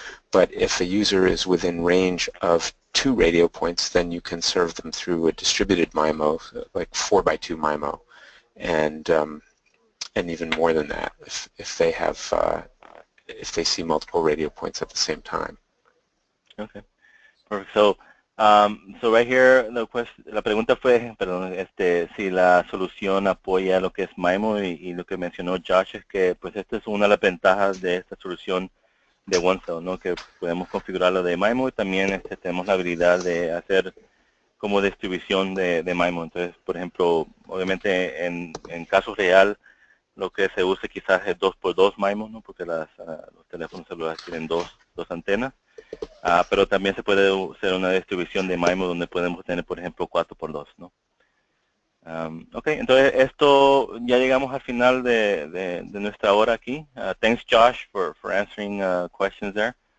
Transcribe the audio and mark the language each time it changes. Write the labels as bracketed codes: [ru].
[en] But if a user is within range of two radio points, then you can serve them through a distributed MIMO, like 4x2 MIMO, and even more than that if they have if they see multiple radio points at the same time. Okay, perfect. So right here, [es] la pregunta fue, perdón, si la solución apoya lo que es MIMO y lo que mencionó Josh es que, pues, esta es una de las ventajas de esta solución de OneCell, ¿no? Que podemos configurarlo de MIMO y también tenemos la habilidad de hacer como distribución de MIMO. Entonces, por ejemplo, obviamente en caso real, lo que se use quizás es 2x2 MIMO, ¿no? Porque los teléfonos celulares tienen dos antenas. Pero también se puede hacer una distribución de MIMO donde podemos tener, por ejemplo, 4x2, ¿no? Ok, entonces esto, ya llegamos al final de nuestra hora aquí. [en] Thanks, Josh, for answering questions there.